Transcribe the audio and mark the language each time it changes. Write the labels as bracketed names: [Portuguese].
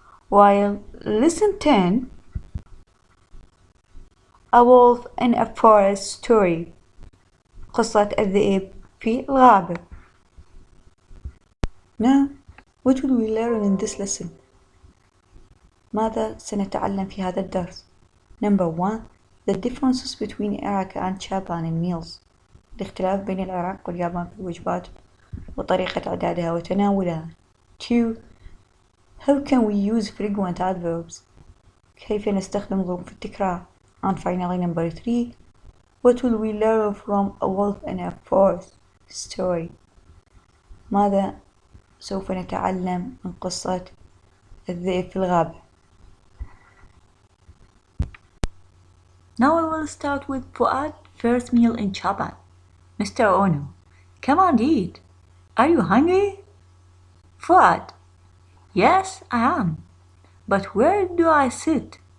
[English] While lesson 10, a wolf in a forest story, [Arabic] قصة الذئب في الغابة. [English] Now, what will we learn in this lesson? [Arabic] ماذا سنتعلم في هذا الدرس؟ [English] Number 1, the differences between Iraq and Japan in meals. [Arabic] الاختلاف بين العراق واليابان في الوجبات وطريقة إعدادها وتناولها. [English] 2, how can we use frequent adverbs? [Arabic] كيف نستخدم ظروف التكرار. [English] And finally number 3, what will we learn from a wolf in a forest story? [Arabic] ماذا سوف نتعلم من قصة الذئب في الغابة. [English] Now I will start with Fuad first meal in Japan. Mr. Ono, come on eat. Are you hungry? Fuad, yes I am. But where do I sit?